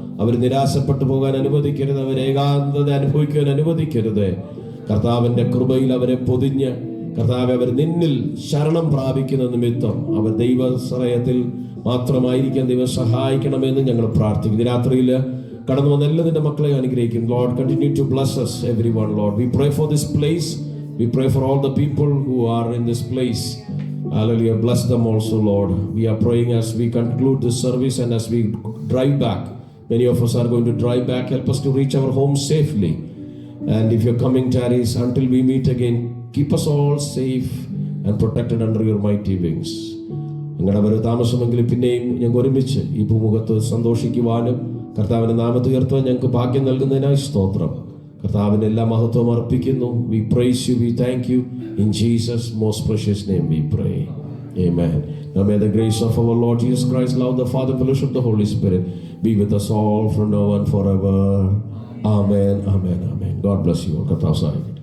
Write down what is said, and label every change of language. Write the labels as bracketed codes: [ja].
[ml] അവർ നിരാശപ്പെട്ടു പോകാൻ അനുവദിക്കരുത്, അവർ ഏകാന്തത അനുഭവിക്കാൻ അനുവദിക്കരുത്. കർത്താവിന്റെ കൃപയിൽ അവരെ പൊതിഞ്ഞ് കർത്താവെ, അവർ നിന്നിൽ ശരണം പ്രാപിക്കുന്ന നിമിത്തം അവർ ദൈവശ്രയത്തിൽ മാത്രമായിരിക്കാൻ ദൈവം സഹായിക്കണമെന്ന് ഞങ്ങൾ പ്രാർത്ഥിക്കുന്നു. രാത്രിയിൽ കടന്നു വന്ന എല്ലാ നിന്റെ മക്കളെ അനുഗ്രഹിക്കും. [en] Lord, continue to bless us everyone, Lord. We pray for this place. We pray for all the people who are in this place. Hallelujah. Bless them also, Lord. We are praying as we conclude this service and as we drive back. Many of us are going to drive back. Help us to reach our home safely. And if you're coming, tarries, until we meet again, keep us all safe and protected under your mighty wings. [ml] ഞങ്ങളുടെ വരെ താമസമെങ്കിലും പിന്നെയും ഞങ്ങൾക്ക് ഒരുമിച്ച് ഈ ഭൂമുഖത്ത് സന്തോഷിക്കുവാനും കർത്താവിന്റെ നാമത്തെ ഉയർത്തുവാൻ ഞങ്ങൾക്ക് ഭാഗ്യം നൽകുന്നതിനായി സ്തോത്രം. കർത്താവിന്റെ എല്ലാ മഹത്വവും അർപ്പിക്കുന്നു. [en] We praise you, we thank you. In Jesus' most precious name we pray. Amen. Now may the grace of our Lord Jesus Christ, love the Father, fellowship of the Holy Spirit be with us all from now and forever. Amen, amen, amen. God bless you all.